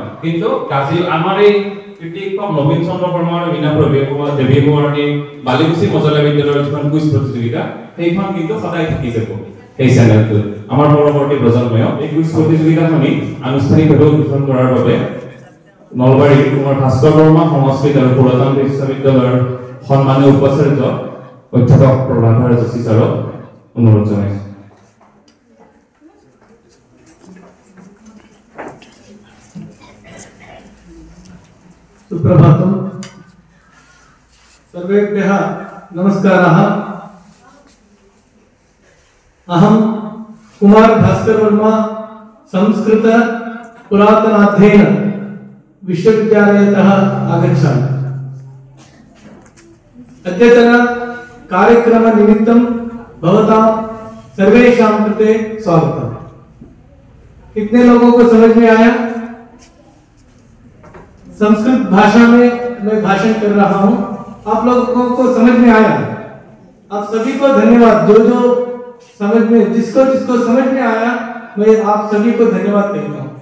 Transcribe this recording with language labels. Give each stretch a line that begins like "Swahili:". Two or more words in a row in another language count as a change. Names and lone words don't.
Assamese: কিন্তু গাজী আমাৰ এই কৃতিত্বক নবীন চন্দ্ৰ বৰ্মা আৰু মীনা দেৱী কুমাৰী বালিকুচি মজলীয়া বিদ্যালয়ৰ যিখন কুইজ প্ৰতিযোগিতা, সেইখন কিন্তু সদায় থাকি যাব এই চেনেলটোত। আমাৰ পৰৱৰ্তী প্ৰজন্ময়ক এই কুইজ প্ৰতিযোগিতাখনি আনুষ্ঠানিকভাৱে উদ্বোধন কৰাৰ বাবে নলবাৰী কুমাৰ ভাস্কৰ বৰ্মা সংস্কৃত আৰু পুৰাতন বিশ্ববিদ্যালয়ৰ সন্মানীয় উপাচাৰ্য অধ্যাপক প্ৰভাধাৰ যোশী ছাৰক অনুৰোধ জনাইছো।
Sanskrit: सुप्रभातम, सर्वेभ्यः नमस्काराः। अहं कुमार भास्कर वर्मा संस्कृत पुरातनाध्ययन विश्वविद्यालयतः आगच्छामि। अद्यतन कार्यक्रम निमित्तं भवतां सर्वेषां कृते स्वागतम्।
Hindi: कितने लोगों को समझ में आया? संस्कृत भाषा में मैं भाषण कर रहा हूं, आप लोगों को समझ में आया? आप सभी को धन्यवाद। जो समझ में, जिसको समझ में आया, मैं आप सभी को धन्यवाद कहता हूं।